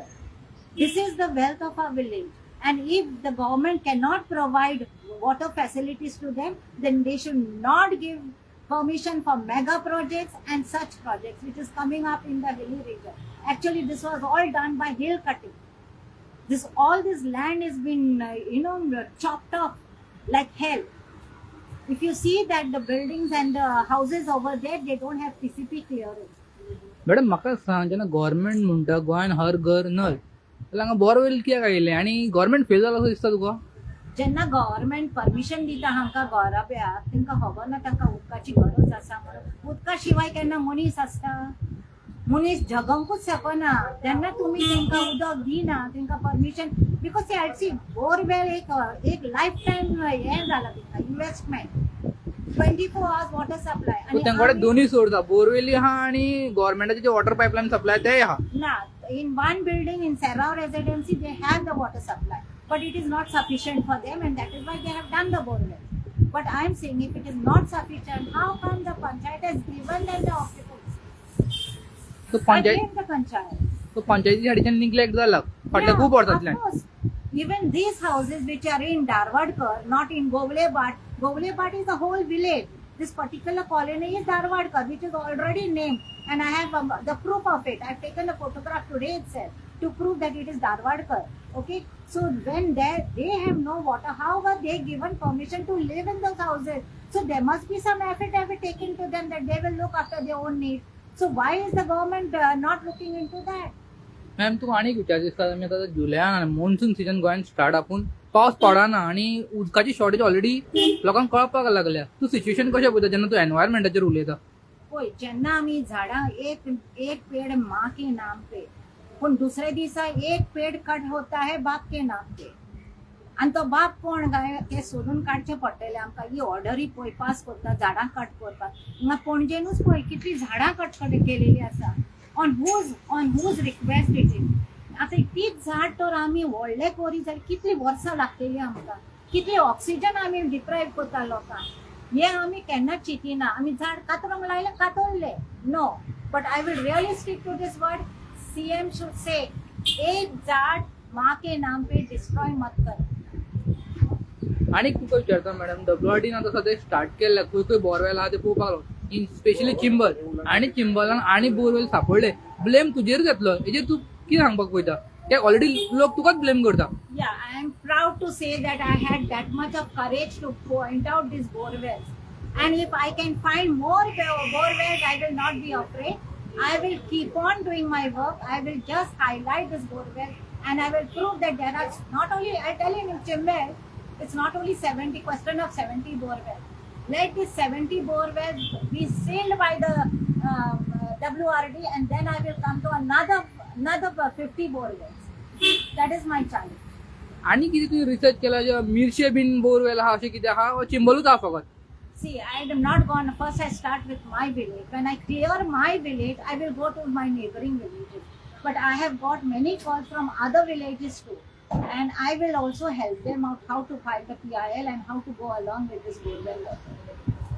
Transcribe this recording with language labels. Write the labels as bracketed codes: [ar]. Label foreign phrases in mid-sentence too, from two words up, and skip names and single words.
[en] This is the wealth of our village. And if the government cannot provide water facilities to them, then they should not give permission for mega projects and such projects which is coming up in the hilly region. Actually, this was all done by hill cutting. All this land has been chopped off like hell. If you see that the buildings and the houses over there, they don't have PCP clearance. [kok] मॅडम म्हाका सांग जेन्ना गव्हर्मेंट म्हणटा गोंयान हर घर नल जाल्यार हांगा बोरवेल कित्याक आयिल्ले आनी [en] government fail [kok] जाला असो दिसता तुका? जेन्ना [en] government permission [kok] दिता हांकां घरा पेयाक तांकां खबर ना तांकां उदकाची गरज आसा म्हणून. उदका शिवाय केन्ना मनीस आसता? मनीस जगंकूच शकना. जेन्ना तुमी तांकां उदक दिना तांकां [en] permission, because [kok] सी बोरवेल एक [en] life time [kok] हें जाला तांकां इन्वेस्टमेंट. [en] 24 hours water supply. [kok] तांचे कडेन दोनूय सोर्स आहा, बोरवेली आहा आनी गव्हर्मेंटाचे जे [en] water pipeline supply [kok] तेय आहा. ना, [en] in one building in Serrao Residency they have the water supply, but it is not sufficient for them, and that is why they have done the borewell. But I am saying if it is not sufficient, how come the panchayat has given them the occupancy? So I blame the panchayat. [kok] पंचायती साडीच्यान निग्लेक्ट जाला फाटल्या खूप वर्सांतल्यान. [en] Of course. Even these houses which are in Darwadkar, not in Govlebhat. Govlebhat is the whole village. This particular colony is Darwadkar, which is already named, and I have the proof of it. I've taken a photograph today itself to prove that it is Darwadkar. Okay, so when they have no water, how were they given permission to live in those houses? So there must be some affidavit taken to them that they will look after their own needs. So why is the government not looking into that? [kok] मॅम तुका आनीक विचार दिसता आमी आतां जुलयान [en] monsoon season [kok] गोंयान स्टार्ट आपूण पावस पडना आनी उदकाची [en] shortage already [kok] लोकांक कळपाक लागल्या. तूं सिच्युएशन कशें पळयता जेन्ना तूं एनवायरमेंटाचेर उलयता? पळय, जेन्ना आमी झाडां [hi] एक पेड़ माँ के नाम पे, [kok] पूण दुसरे दिसा [hi] एक पेड़ कट होता है बाप के नाम पे. [kok] आनी तो बाप कोण काय ते सोदून काडचें पडटलें आमकां. ही ऑर्डरी पळय पास करता झाडां कट करपाक. हिंगा पणजेनूच पळय कितलीं झाडां कट केलेलीं आसा. [en] On whose request it is. [kok] आतां तीच झाड तर आमी व्हडले करी जाल्यार कितलीं वर्सां लागतलीं आमकां. कितली ऑक्सिजन आमी डिप्रायव करता लोकांक. हे आमी केन्नाच चिंतिना. आमी झाड कातरूंक लायले, कातरले. [en] No, but I will really stick to this word. CM should say [kok] एक झाड [hi] माँ के नाम पे डिस्ट्रॉय मत कर. [kok] आनीक तुका विचारता मॅडम, WRDन आतां सद्या स्टार्ट केल्ल्या खंय बोरवेल आहा ते पळोवपाक लागलो. [en] in specially [kok] चिंबल आनी चिंबलान आनी बोरवेल सापडले. ब्लेम तुजेर घेतलो, हेजेर तूं कितें सांगपाक पळयता? ते ऑलरेडी लोक तुकाच ब्लेम करता. [en] Yeah, I am proud to say that I had that much of courage to point out these borewells. And if I can find more borewells, I will not be afraid. I will keep on doing my work. I will just highlight this borewell, and I will prove that there are not only, I tell you in Chimbel, it's not only 70, question of 70 borewells. Let these 70 borewells be sealed by the WRD, and then I will come to another 50 borewells. That is my challenge. [kok] आनी कितें तुवें रिसर्च केला जे मिरशे बीन बोरवेल आहा अशें कितें आहा, चिंबलूच आहा फकत? [en] See, I am not gone. First, I start with my village. When I clear my village, I will go to my neighboring villages. But I have got many calls from other villages too. And I will also help them out how to file the PIL and how to go along with this borewell.